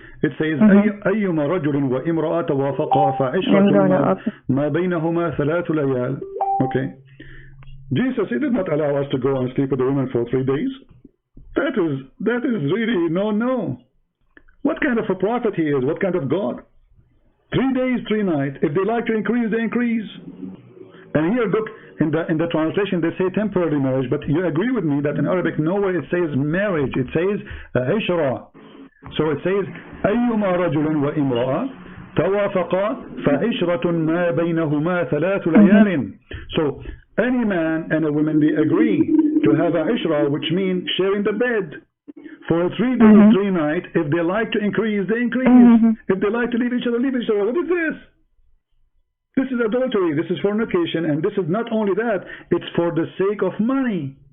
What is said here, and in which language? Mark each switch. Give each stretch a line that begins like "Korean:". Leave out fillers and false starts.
English: It says
Arabic: أيما رجل وامرأة توافقا فعشرة ما بينهما 3 ليال.
English: Okay. Jesus, he did not allow us to go and sleep with the woman for 3 days. That is really no. What kind of a prophet he is? What kind of God? 3 days, 3 nights. If they like to increase, they increase. And here, look, in the translation, they say temporary marriage, but you agree with me that in Arabic, nowhere it says marriage. It says عشرة. So it says
Arabic: أيما رجل وامرأة توافقا فعشرة ما بينهما 3 ليال.
English: So any man and a woman, they agree to have a ishra, which means sharing the bed for 3 days, 3 nights. If they like to increase, they increase. If they like to leave each other, leave each other. What is this? This is adultery. This is fornication. And this is not only that, it's for the sake of money.